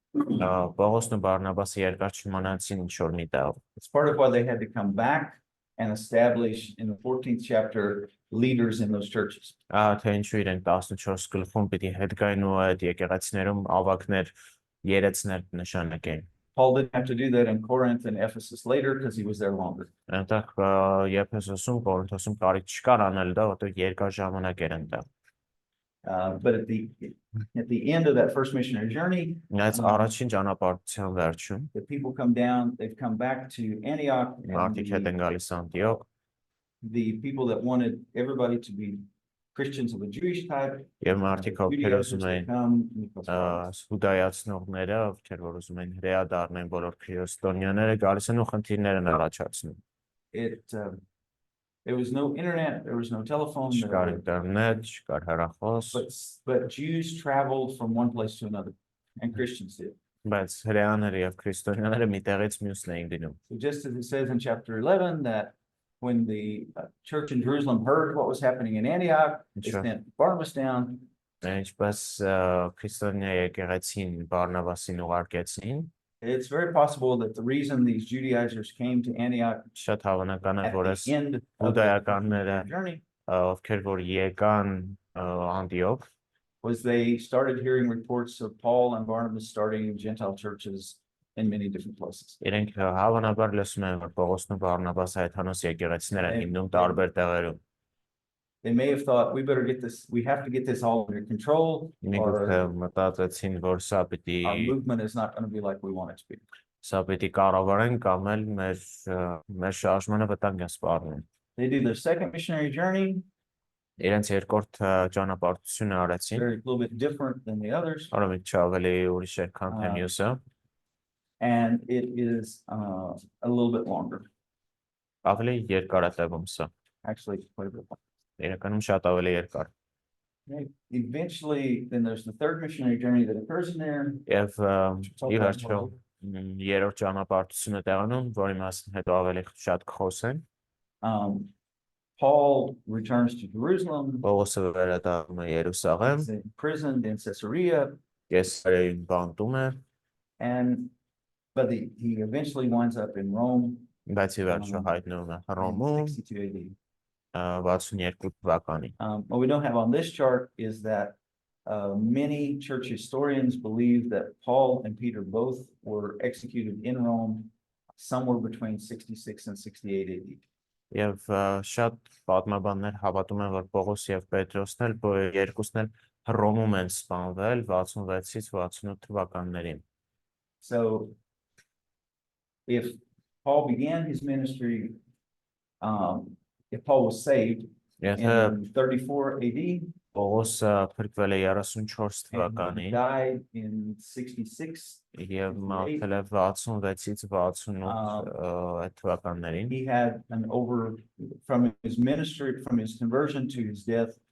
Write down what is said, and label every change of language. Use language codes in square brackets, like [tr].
[hy] Պողոսն ու Բարնաբասը երկար չմնացին ինչ-որ մի տեղ։ [en] It's part of why they had to come back and establish in the 14th chapter leaders in those churches. [hy] Թե ինչու իրենք 14 գլխում պիտի հետ գային ու այդ եկեղեցիներում ավակներ, երեցներ նշանակեն։ [en] Paul didn't have to do that in Corinth and Ephesus later because he was there longer. [hy] Այնտեղ Եփեսոսում, Կորինթոսում կարիք չկար անել դա, որտեղ երկար ժամանակ էր այնտեղ։ [en] But at the end of that first missionary journey, [hy] Այս առաջին ճանապարհության վերջում [en] the people come down, they've come back to Antioch. And [hy] մարդիկ հետ են գալիս Անտիոք, [en] the people that wanted everybody to be Christians of a Jewish type. [hy] եւ մարդիկ ովքեր ուզում էին էին հուդայացնողները, ովքեր որ ուզում են հրեա դառնեն բոլոր քրիստոնյաները գալիս են ու խնդիրներ են առաջացնում։ [en] There was no internet, there was no telephone. [hy] Չկար ինտերնետ, չկար հեռախոս, [en] But Jews traveled from one place to another, and Christians did. [hy] բայց հրեաները եւ քրիստոնյաները մի տեղից մյուսն էին գնում։ [en] So just as it says in chapter 11 that when the church in Jerusalem heard what was happening in Antioch, they Sure. sent Barnabas down. [hy] Ինչպես քրիստոնյա եկեղեցին Բարնաբասին ուղարկեցին, [en] It's very possible that the reason these Judaizers came to Antioch [hy] շատ հավանական է, [en] at [hy] որ [en] the [hy] այս [en] end of [hy] հուդայականները, [en] the journey [hy] ովքեր որ եկան Անտիոք, [en] was they started hearing reports of Paul and Barnabas starting Gentile churches in many different places. [hy] իրենք հավանաբար լսում են, որ Պողոսն ու Բարնաբասը հայթանոս եկեղեցիներ են հիմնում տարբեր տեղերում։ [en] They may have thought we have to get this all under control, [hy] Ինքը [en] or [hy] մտածեցին, որ սա պիտի [en] our movement is not going to be like we want it to be. [hy] Սա պիտի կառավարեն կամ էլ մեր շարժմանը վտանգ է սպառնում։ [en] They do their second missionary journey. [hy] Իրենց երկրորդ ճանապարհությունը արեցին, [en] They're a little bit different than the others, [hy] որը մի ավելի ուրիշ էր, քան թե մյուսը, [en] and it is a little bit longer. [hy] ավելի երկար է տևում սա։ [en] Actually, quite a bit longer. [hy] Իրականում շատ ավելի երկար։ [en] Okay. Eventually, then there's the third missionary journey that occurs in there. [hy] Եվ ի վերջո երրորդ ճանապարհությունը տեղանում, որի մասին հետո ավելի շատ կխոսենք։ [en] Paul returns to Jerusalem. [hy] Պողոսը վերադառնում է Երուսաղեմ, [en] He's imprisoned in Caesarea, [hy] Կեսարիայում բանտում է, [en] but he eventually winds up in Rome. [hy] բայց ի վերջո հայտնվում է Հռոմում [en] 62 AD. [hy] 62 թվականին։ [en] What we don't have on this chart is that many church historians believe that Paul and Peter both were executed in Rome somewhere between 66 and 68 AD. [hy] Եվ շատ պատմաբաններ հավատում են, որ Պողոս եւ Պետրոսն էլ երկուսն էլ Հռոմում են սպանվել 66-ից 68 թվականներին։ [en] So if Paul began his ministry, if Paul was saved in 34 AD, [hy] Պողոսը փրկվել է 34 [en] and he [hy] թվականին [en] died in 66, [hy] եւ մահացել է 66-ից 68 այդ թվականներին։ [en] he had from his ministry, from his conversion to his death,